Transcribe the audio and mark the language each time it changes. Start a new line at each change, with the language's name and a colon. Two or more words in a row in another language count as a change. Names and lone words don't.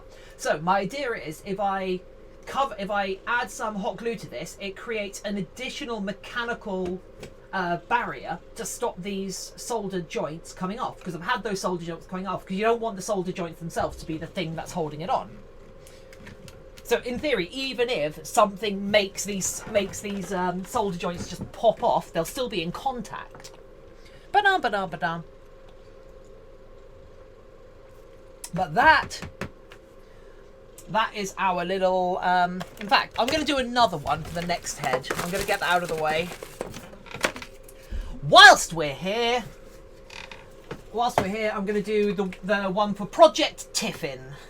English: So my idea is if I add some hot glue to this, it creates an additional mechanical barrier to stop these soldered joints coming off, because I've had those solder joints coming off, because you don't want the solder joints themselves to be the thing that's holding it on. So in theory, even if something makes these solder joints just pop off, they'll still be in contact. Ba-dum, ba-dum, ba-dum. But that is our little... in fact, I'm going to do another one for the next head. I'm going to get that out of the way. Whilst we're here, I'm going to do the one for Project Tiffin.